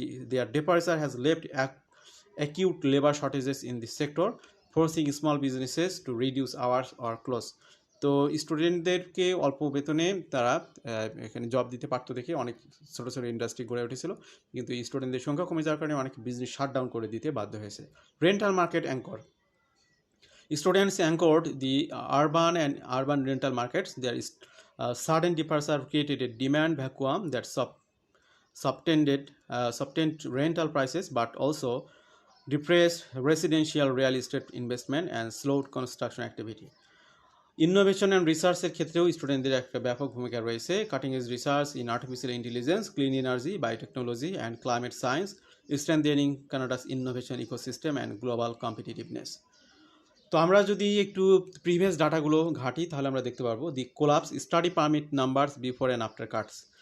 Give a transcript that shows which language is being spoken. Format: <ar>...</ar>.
<en>Their departure has left acute labour shortages in this sector, forcing small businesses to reduce hours or close.</en> <bn>তো স্টুডেন্টদেরকে অল্প বেতনে তারা এখানে জব দিতে পারতো দেখে অনেক ছোটো ছোটো ইন্ডাস্ট্রি গড়ে উঠেছিল, কিন্তু স্টুডেন্টদের সংখ্যা কমে যাওয়ার কারণে অনেক বিজনেস শাটডাউন করে দিতে বাধ্য হয়েছে।</bn> <en>Rental market anchor, students anchored the urban rental markets. There is sudden departure created a demand vacuum that subtended rental prices, but also depressed residential real estate investment and slowed construction activity.</en> <bn>Innovation and রিসার্চের ক্ষেত্রেও স্টুডেন্টদের একটা ব্যাপক ভূমিকা রয়েছে।</bn> <en>Cutting edge research in artificial intelligence, clean energy, biotechnology and climate science, strengthening Canada's innovation ecosystem and global competitiveness.</en> <bn>তো আমরা যদি একটু প্রিভিয়াস ডাটাগুলো ঘাঁটি, তাহলে আমরা দেখতে পারবো</bn> <en>The collapse study permit numbers before and after cuts.</en>